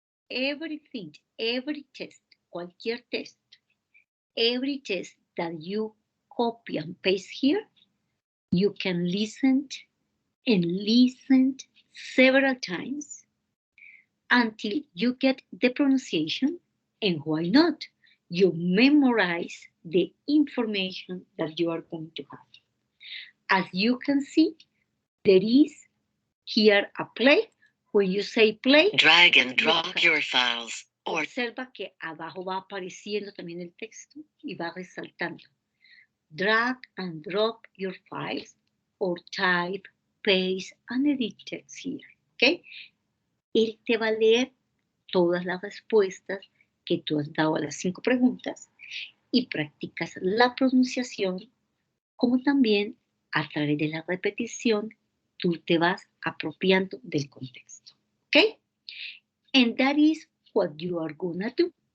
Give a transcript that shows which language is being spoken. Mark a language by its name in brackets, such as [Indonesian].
[English] Everything, every test, [Spanish] cualquier test, [English] every test that you copy and paste here, you can listen and listen several times until you get the pronunciation, and why not? You memorize the information that you are going to have. As you can see, there is here a play. When you say play, drag and drop your files. [Spanish] Observa que abajo va apareciendo también el texto y va resaltando. [English] Drag and drop your files or type, paste and edit text here. [Spanish] ¿Ok? Él te va a leer todas las respuestas que tú has dado a las 5 preguntas y practicas la pronunciación, como también a través de la repetición tú te vas apropiando del contexto. ¿Ok? [English] And that is what you are gonna do.